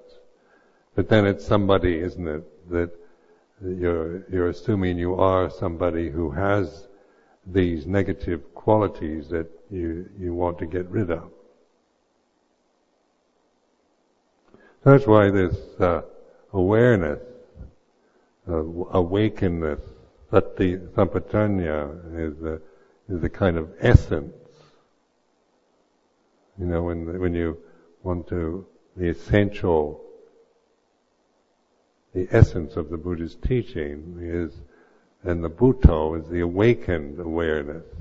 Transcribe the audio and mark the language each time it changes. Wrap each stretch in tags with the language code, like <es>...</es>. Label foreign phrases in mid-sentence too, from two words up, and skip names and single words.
<en>But then it's somebody, isn't it, that you're assuming you are somebody who has these negative qualities that you want to get rid of. That's why this awareness, awakenness,</en> <pi>sati sampajanya</pi> <en>is the kind of essence. You know, when you want to, the essence of the Buddha's teaching is, and the Buddho is the awakened awareness.</en>